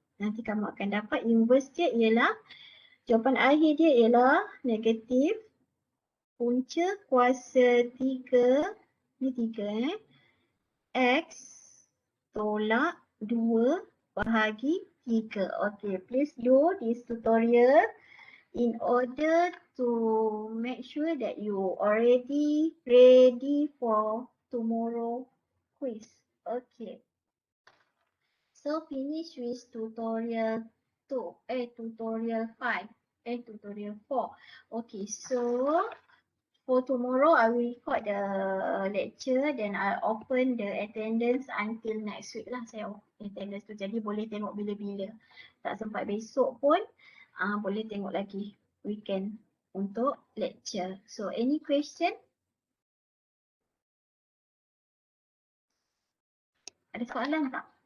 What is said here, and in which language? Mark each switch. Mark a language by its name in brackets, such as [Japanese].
[Malay] Nanti kamu akan dapat inverse dia ialah jawapan akhir dia ialah negatif punca kuasa 3, ni 3 X tolak 2 bahagi 3. [English] Okay, please do this tutorial in order to make sure that you already ready for tomorrow quiz. Okay. So finish with tutorial 2, tutorial 5. Tutorial 4. Okay, so for tomorrow I will record the lecture, then I'll open the attendance until next week lah. [Malay] Saya attendance tu, jadi boleh tengok bila-bila. Tak sempat besok pun boleh tengok lagi weekend untuk lecture. [English] So any question? [Malay] Ada soalan tak?